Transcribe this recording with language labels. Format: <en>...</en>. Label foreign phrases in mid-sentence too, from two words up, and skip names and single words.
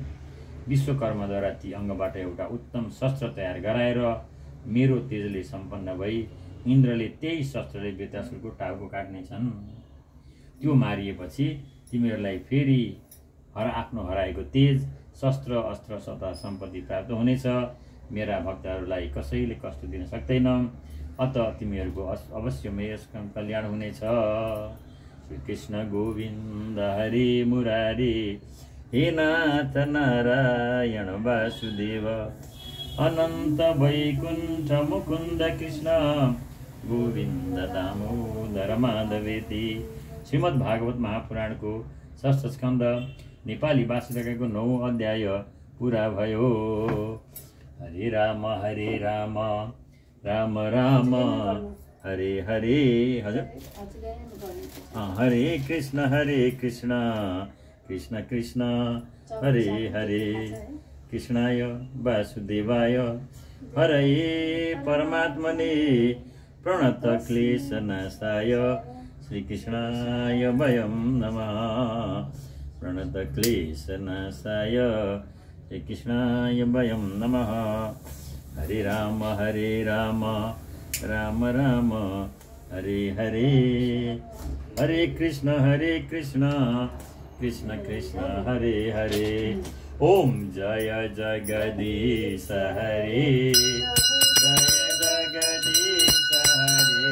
<ne>विश्वकर्माद्वारा ती अङ्गबाट एउटा उत्तम शस्त्र तयार गराएर मेरो तेजले सम्पन्न भई इन्द्रले त्यही शस्त्रले वृत्रासुरको टाउको काट्नेछन्। त्यो मारिएपछि तिमीहरूलाई फेरि आफ्नो हराएको तेज, शस्त्र, अस्त्र तथा सम्पत्ति प्राप्त हुनेछ। मेरा भक्तहरूलाई कसैले कष्ट दिन सक्दैन। अत तिमीहरूको अवश्यमय कल्याण हुनेछ।</ne> <sa>श्री कृष्ण गोविन्द हरे मुरारी, हे नाथ नारायण वासुदेव, अनन्त वैकुण्ठ मुकुन्द कृष्ण गोविन्द दामोदर माधवेति।</sa> <ne>श्रीमद् भागवत महापुराणको षष्ठ स्कन्द नेपाली भाषाको 9औं अध्याय पुरा भयो।</ne> <sa>हरे राम राम राम हरे हरे। हजुर हरे कृष्ण कृष्ण कृष्ण हरे हरे, कृष्णाय वासुदेवाय हरये परमात्मने प्रणत क्लेशनाशाय श्रीकृष्णाय वयं नमः। प्रणत क्लेशनाशाय श्रीकृष्णाय वयं नमः। हरे राम राम राम हरे हरे, हरे कृष्ण कृष्ण कृष्ण हरे हरे। ओम जय जगदीश हरे, जय जगदीश हरे।</sa>